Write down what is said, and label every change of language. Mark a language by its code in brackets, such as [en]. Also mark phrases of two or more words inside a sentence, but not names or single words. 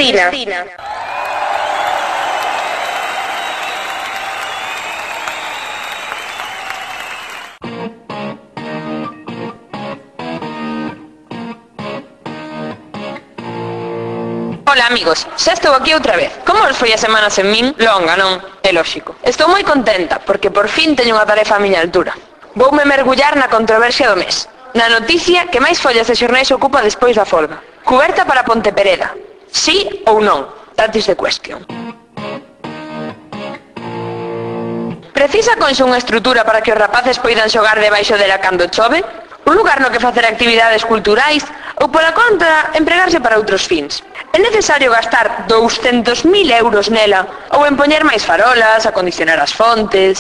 [gl] Ola amigos, xa estou aquí outra vez. Como os foi a semana sen min? Longa, non? É lóxico. Estou moi contenta porque por fin teño unha tarefa a miña altura. Voume mergullar na controversia do mes. Na noticia que máis follas de xornais ocupa despois da folga. Cuberta para Pontepereda. Sí ou non? [en] That is the question. [gl] Precisa Conxo unha estrutura para que os rapaces poidan xogar debaixo dela cando chove? Un lugar no que facer actividades culturais ou pola contra empregarse para outros fins? É necesario gastar 200.000 euros nela ou en poñer máis farolas, acondicionar as fontes?